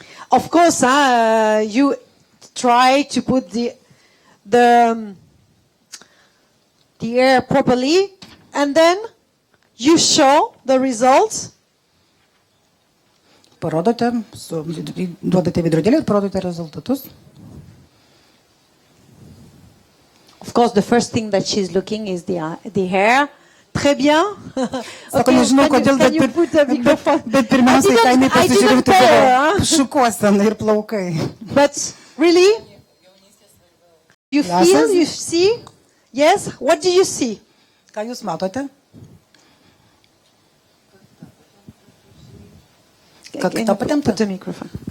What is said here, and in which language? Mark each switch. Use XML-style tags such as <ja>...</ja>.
<en>Of course, you try to put the hair properly, and then you show the results.</en> <lt>Parodote, duodate veidrodėlį ir parodote rezultatus.</lt> <en>Of course, the first thing that she's looking is the hair.</en> <fr>Très bien.</fr> <lt>Sako, nežinau, kodėl, bet pirmiausiai, ką jinai pasižiūrėtų, šukuosena ir plaukai.</lt> <en>But really, you feel, you see? Yes? What do you see?</en> <lt>Ką jūs matote? Kakta patempta.</lt> <en>Put the microphone.</en>